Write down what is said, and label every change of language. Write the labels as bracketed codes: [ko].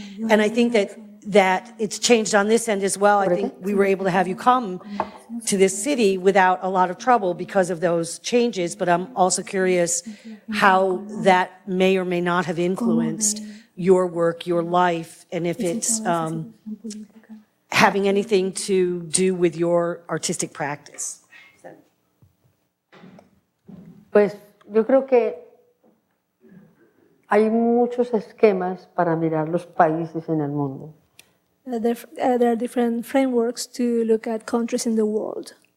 [en] And I think that it's changed on this end as well. I think we were able to have you come to this city without a lot of trouble because of those changes. But I'm also curious how that may or may not have influenced your work, your life, and if it's having anything to do with your artistic practice. [es] Pues yo creo que hay muchos esquemas para mirar los países en el mundo. [en] There are different frameworks to look at countries in the world.